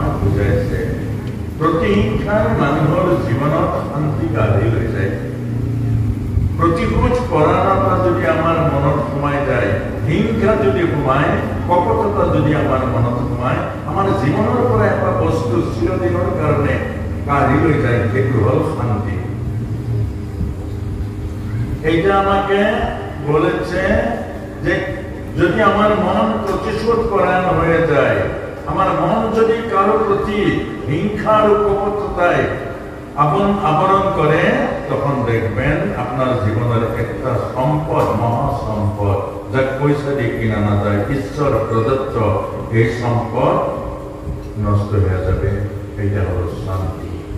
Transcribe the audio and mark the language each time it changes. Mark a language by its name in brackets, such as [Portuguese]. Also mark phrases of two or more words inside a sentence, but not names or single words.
[Assamese] বুজাইছে প্ৰতিহিংসাৰ মানুহৰ জীৱনত শান্তি গাঢ়ি লৈ যায় প্ৰতিশোধ পৰায়ণতা যদি আমাৰ মনত সোমাই যায় হিংসা যদি সোমায় কপটতা যদি আমাৰ মনত সোমায় আমাৰ জীৱনৰ পৰা এটা বস্তু চিৰদিনৰ কাৰণে কাঢ়ি লৈ যায় সেইটো হ'ল শান্তি [Bangla] এইটা আমাকে বলেছে যে যদি আমার মন প্রতিশোধ পরায়ণ হয়ে যায় আমার মন যদি কারো প্রতি হিংসা আর কপটতায় আবরণ করে তখন দেখবেন আপনার জীবনের একটা সম্পদ মহাসম্পদ যা পয়সা দিয়ে কিনা না যায় ঈশ্বর প্রদত্ত এই সম্পদ নষ্ট হয়ে যাবে এইটা হলো শান্তি